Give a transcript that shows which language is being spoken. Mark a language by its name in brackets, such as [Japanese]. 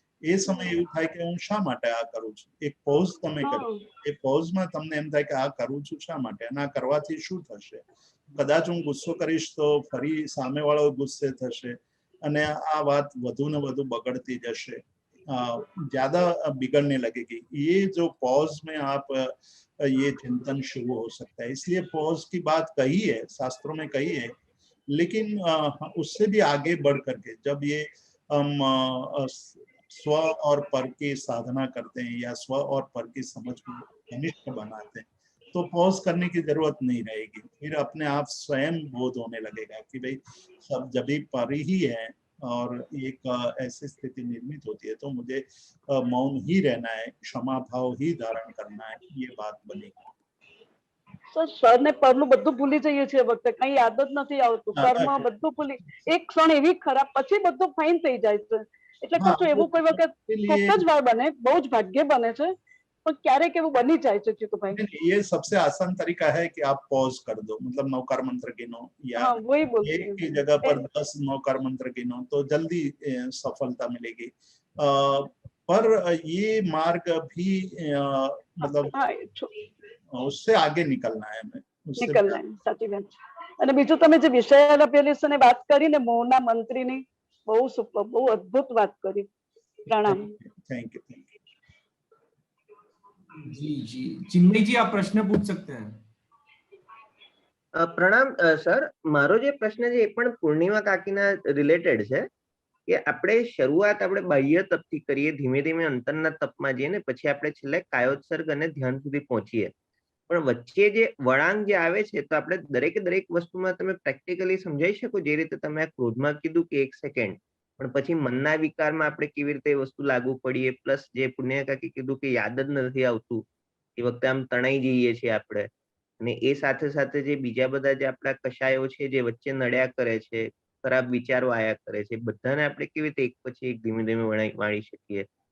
[Gujarati] એ સમય એવું થાય કે હું શા માટે આ કરું છું, એક પોઝ તમે કરો, એ પોઝમાં તમને એમ થાય કે આ કરું છું શા માટે, અને આ કરવાથી શું થશે। કદાચ હું ગુસ્સો કરીશ તો ફરી સામેવાળો ગુસ્સે થશે અને આ વાત વધુ ને વધુ બગડતી જશે, [Hindi] ज्यादा बिगड़ने लगेगी। ये जो पॉज में आप ये चिंतन शुरू हो सकता है, इसलिए पॉज की बात कही है, शास्त्रों में कही है, लेकिन उससे भी आगे बढ़ करके जब ये हम स्व और पर की साधना करते हैं या स्व और पर की समझ को घनिष्ठ बनाते हैं तो पॉज करने की जरूरत नहीं रहेगी, फिर अपने आप स्वयं बोध होने लगेगा कि भाई सब जब भी पर ही है और एक ऐसी स्थिति निर्मित होती है तो मुझे मौन ही रहना है, क्षमा भाव ही धारण करना है, ये बात बनेगी। [Gujarati] સર ને પરનું બધું ભૂલી જઈએ છીએ વખતે, કઈ યાદ જ નથી આવતું, કર્મ બધું ભૂલી, એક ક્ષણ એવી ખરાબ, પછી બધું ફાઇન થઈ જાય છે। એટલે કહું છું એવું કોઈ વખત કોક જ વાર બને, બહુ જ ભાગ્ય બને છે, પણ ક્યારેક એવું બની જાય છે જીતુભાઈ। [Hindi] ये सबसे आसान तरीका है कि आप पॉज कर दो, मतलब नवकार मंत्र गिनो या एक की जगह पर 10 नवकार मंत्र गिनो तो जल्दी सफलता मिलेगी। पर ये मार्ग भी मतलब उससे आगे निकलना है, हमें निकलना है, [Gujarati] साची बात છે। અને બીજું તમે જે વિષય પેલીસને વાત કરી ને મૌનના મંત્રીની, બહુ સુપર, બહુ અદ્ભુત વાત કરી। પ્રણામ। [English] Thank you. [Hindi] जी चिन्मय जी, आप प्रश्न पूछ सकते हैं। [Gujarati] प्रणाम सर, मारो जे प्रश्न છે એ પણ પૂર્ણિમા કાકીના રિલેટેડ છે કે આપણે શરૂઆત આપણે બાહ્ય તપથી કરીએ, ધીમે ધીમે અંતરના તપમાં જઈએ ને પછી આપણે છેલ્લે કાયોત્સર્ગ અને ધ્યાન સુધી પહોંચીએ, પણ વચ્ચે જે વળાંક જે આવે છે તો આપણે દરેકે દરેક વસ્તુમાં તમે પ્રેક્ટિકલી સમજાઈ શકો, જે રીતે તમે આ ક્રોધમાં કીધું કે 1 સેકન્ડ, પણ પછી મનના વિકારમાં આપણે કેવી રીતે વસ્તુ લાગુ પડીએ, પ્લસ જે પુણ્ય કાકી કીધું કે યાદ જ નથી આવતું, એ વખતે આમ તણાઈ જઈએ છીએ આપણે, અને એ સાથે સાથે જે બીજા બધા જે આપણા કશાયો છે જે વચ્ચે નડ્યા કરે છે, ખરાબ વિચારો આયા કરે છે, બધાને આપણે કેવી રીતે એક પછી એક ધીમે ધીમે વાળી શકીએ?